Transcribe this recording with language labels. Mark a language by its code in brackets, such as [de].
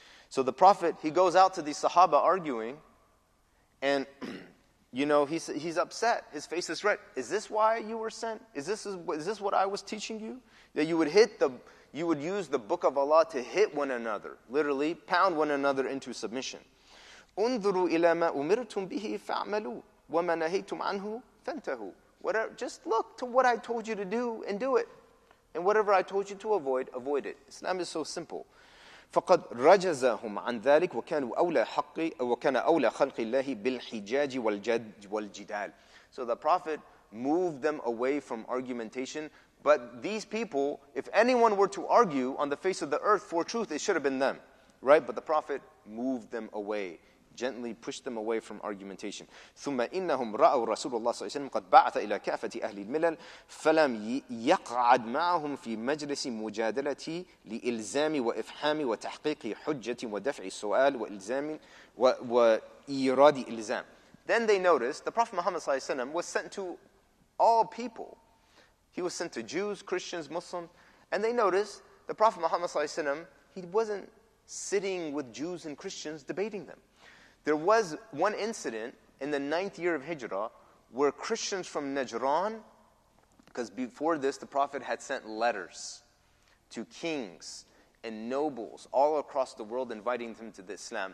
[en] So the Prophet, he goes out to the Sahaba arguing, and he's upset. His face is red. Is this why you were sent? Is this what I was teaching you? That you would use the book of Allah to hit one another, literally pound one another into submission. [ar] انظروا إلى ما أمرتم به فاعملوا وما نهيتم عنه فانتهوا. [en] Just look to what I told you to do and do it. And whatever I told you to avoid it. Islam is so simple. [ar] فقد رجزهم عن ذلك وكان أولى خلق الله بالحجاج والجدال. [en] So the Prophet moved them away from argumentation. But these people, if anyone were to argue on the face of the earth for truth, it should have been them, right? But the Prophet moved them away. gently push them away from argumentation. [ar] ثم إنهم رأوا رسول الله صلى الله عليه وسلم قد بعث إلى كافة أهل الملل فلم يقعد معهم في مجلس مجادلة لإلزام وإفحام وتحقيق حجة ودفع السؤال وإلزام وإيراد إلزام. [en] Then they noticed the Prophet Muhammad صلى الله عليه وسلم was sent to all people. He was sent to Jews, Christians, Muslims, and they noticed the Prophet Muhammad صلى الله عليه وسلم, he wasn't sitting with Jews and Christians debating them. There was one incident in the 9th year of Hijrah where Christians from Najran, because before this the Prophet had sent letters to kings and nobles all across the world inviting them to the Islam.